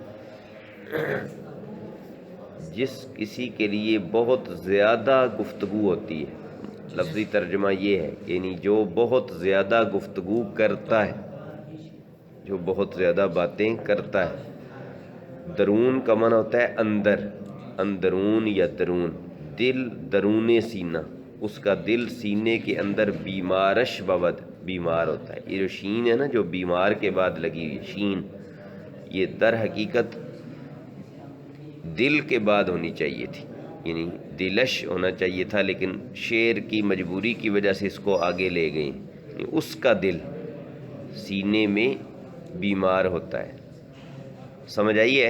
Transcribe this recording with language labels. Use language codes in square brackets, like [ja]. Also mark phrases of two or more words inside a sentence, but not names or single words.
[ur] جس کسی کے لیے بہت زیادہ گفتگو ہوتی ہے، لفظی ترجمہ یہ ہے، یعنی جو بہت زیادہ گفتگو کرتا ہے، جو بہت زیادہ باتیں کرتا ہے۔ درون کا معنی ہوتا ہے اندر، اندرون یا درون، [fa] دل درون سینہ، [ur] اس کا دل سینے کے اندر [fa] بیمارش بود، [ur] بیمار ہوتا ہے۔ یہ جو شین ہے نا جو بیمار کے بعد لگی ہوئی شین، یہ در حقیقت دل کے بعد ہونی چاہیے تھی، یعنی دلش ہونا چاہیے تھا، لیکن شعر کی مجبوری کی وجہ سے اس کو آگے لے گئے، یعنی اس کا دل سینے میں بیمار ہوتا ہے، سمجھ آئی ہے؟